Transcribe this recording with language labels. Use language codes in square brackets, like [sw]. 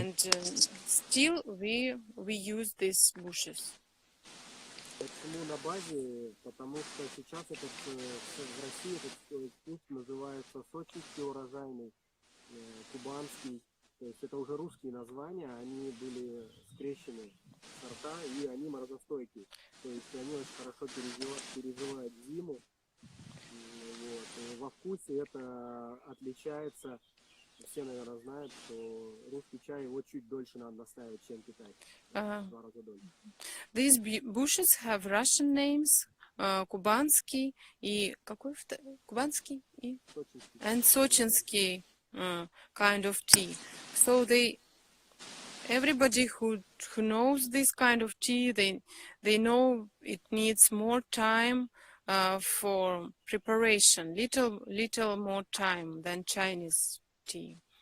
[en] And still we use these bushes. [ru] Почему на базе? Потому что сейчас в России этот куст называется сочинский урожайный, кубанский. То есть это уже русские названия, они были скрещены сорта, и они морозостойкие. То есть они очень хорошо переживают зиму. Вот. Во вкусе это отличается все, наверное, знают, что русский чай его чуть дольше надо настаивать, чем китайский. В 2 раза дольше. [en] These bushes have Russian names, [ru] Кубанский и какой Кубанский и Сочинский. [en] and Sochinский kind of tea. So everybody who knows this kind of tea, they know it needs more time for preparation, little more time than Chinese tea.